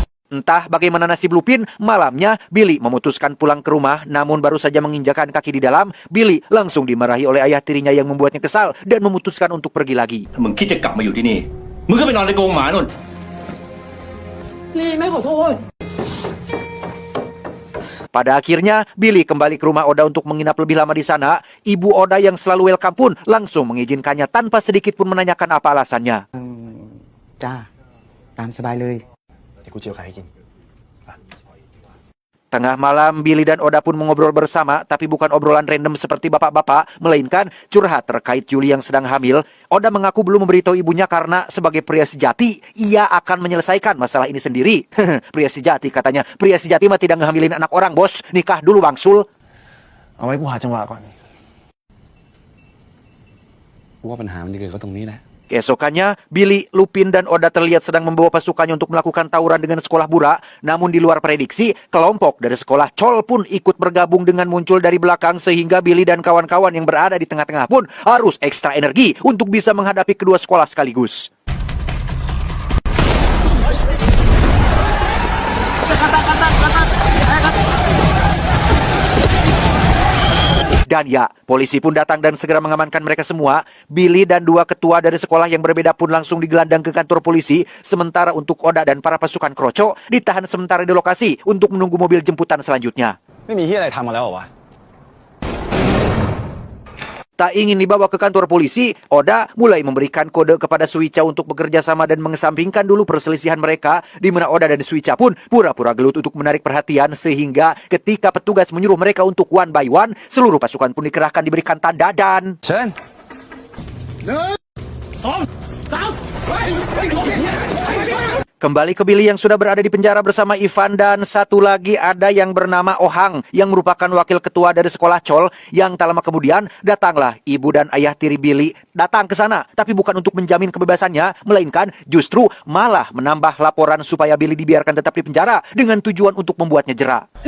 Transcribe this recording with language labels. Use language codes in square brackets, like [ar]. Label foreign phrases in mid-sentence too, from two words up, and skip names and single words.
[id] Entah bagaimana nasib Lupin, malamnya Billy memutuskan pulang ke rumah, namun baru saja menginjakan kaki di dalam, Billy langsung dimarahi oleh ayah tirinya yang membuatnya kesal dan memutuskan untuk pergi lagi. [th] ถ้ามึงคิดจะกลับมาอยู่ที่นี่ มึงก็ไปนอนในกรงหมานู่น [id] Pada akhirnya, Billy kembali ke rumah Oda untuk menginap lebih lama di sana. Ibu Oda yang selalu welcome pun langsung mengizinkannya tanpa sedikit pun menanyakan apa alasannya. [th] จ้า ตามสบายเลย เดี๋ยวกูเจียวไข่ให้กิน [id] Tengah malam, Billy dan Oda pun mengobrol bersama, tapi bukan obrolan random seperti bapak-bapak, melainkan curhat terkait Julie yang sedang hamil. Oda mengaku belum memberitahu ibunya karena sebagai pria sejati, ia akan menyelesaikan masalah ini sendiri. Pria sejati katanya, pria sejati mah tidak ngehamilin anak orang, bos. Nikah dulu, Bangsul. [th] เอาไว้กูหาจังหวะก่อน กูว่าปัญหามันจะเกิดก็ตรงนี้แหละ [id] Keesokannya, Billy, Lupin, dan Oda terlihat sedang membawa pasukannya untuk melakukan tawuran dengan sekolah Bura. Namun di luar prediksi, kelompok dari sekolah Chol pun ikut bergabung dengan muncul dari belakang sehingga Billy dan kawan-kawan yang berada di tengah-tengah pun harus ekstra energi untuk bisa menghadapi kedua sekolah sekaligus. Dan ya, polisi pun datang dan segera mengamankan mereka semua. Billy dan dua ketua dari sekolah yang berbeda pun langsung digelandang ke kantor polisi. Sementara untuk Oda dan para pasukan Kroco ditahan sementara di lokasi untuk menunggu mobil jemputan selanjutnya. [th] ไม่มีที่อะไรทำมาแล้วเหรอวะ [id] Tak ingin dibawa ke kantor polisi, Oda mulai memberikan kode kepada Suica untuk bekerja sama dan mengesampingkan dulu perselisihan mereka, di mana Oda dan Suica pun pura-pura gelut untuk menarik perhatian, sehingga ketika petugas menyuruh mereka untuk [en] one by one, [id] seluruh pasukan pun dikerahkan diberikan tanda dan... [th] เชิญ [id] Kembali ke Billy yang sudah berada di penjara bersama Ivan dan satu lagi ada yang bernama Ohang yang merupakan wakil ketua dari sekolah Chol yang tak lama kemudian datanglah ibu dan ayah tiri Billy datang ke sana tapi bukan untuk menjamin kebebasannya melainkan justru malah menambah laporan supaya Billy dibiarkan tetap di penjara dengan tujuan untuk membuatnya jera.